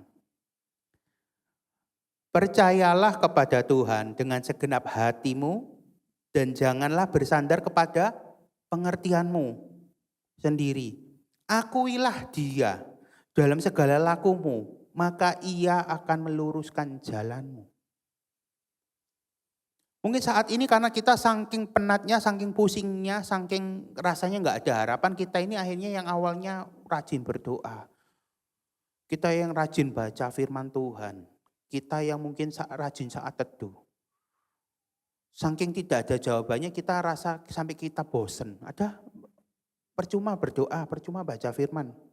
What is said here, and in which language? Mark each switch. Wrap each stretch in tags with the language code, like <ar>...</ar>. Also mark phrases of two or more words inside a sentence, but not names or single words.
<id>Percayalah kepada Tuhan dengan segenap hatimu dan janganlah bersandar kepada pengertianmu sendiri. Akuilah Dia dalam segala lakumu, maka Ia akan meluruskan jalanmu. Mungkin saat ini karena kita saking penatnya, saking pusingnya, saking rasanya nggak ada harapan, kita ini akhirnya yang awalnya rajin berdoa. Kita yang rajin baca firman Tuhan. Kita yang mungkin rajin saat teduh. Saking tidak ada jawabannya kita rasa sampai kita bosen. Ada percuma berdoa, percuma baca firman.</id>